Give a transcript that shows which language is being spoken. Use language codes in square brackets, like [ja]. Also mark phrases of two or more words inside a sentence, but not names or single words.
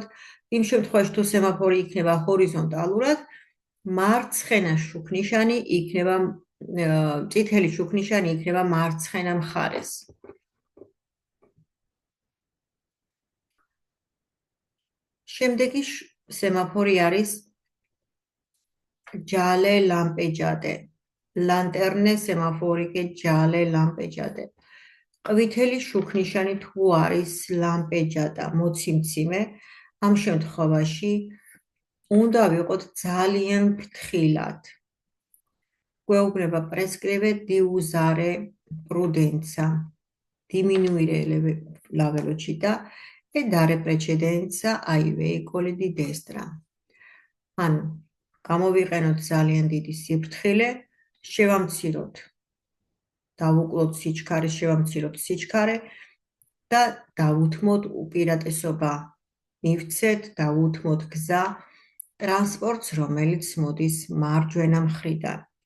[ka] იმ შემთხვევაში, თუ სემაფორი იქნება ჰორიზონტალურად, მარცხენა შუქნიშანი იქნება წითელი შუქნიშანი იქნება მარცხენა მხარეს. შემდეგი სემაფორი არის [it] gialle lampeggiate. Lanterne semaforiche gialle lampeggiate. [ka] ყვითელი შუქნიშანი თუ არის ლამპეჯატა, მოციმციმე, ამ შემთხვევაში უნდა ვიყოთ ძალიან ფრთხილად. [it] გვეუბნება prescrive di usare prudenza, diminuire la velocità e dare precedenza ai veicoli di destra. [ka] ანუ გამოვიყენოთ ძალიან დიდი სიფრთხილე, შევამციროთ. დავუკლოთ სიჩქარე, შევამციროთ სიჩქარე და დავუთმოთ უპირატესობა. მივცეთ, დავუთმოთ გზა ტრანსპორტს, რომელიც მოდის მარჯვენა მხრიდან.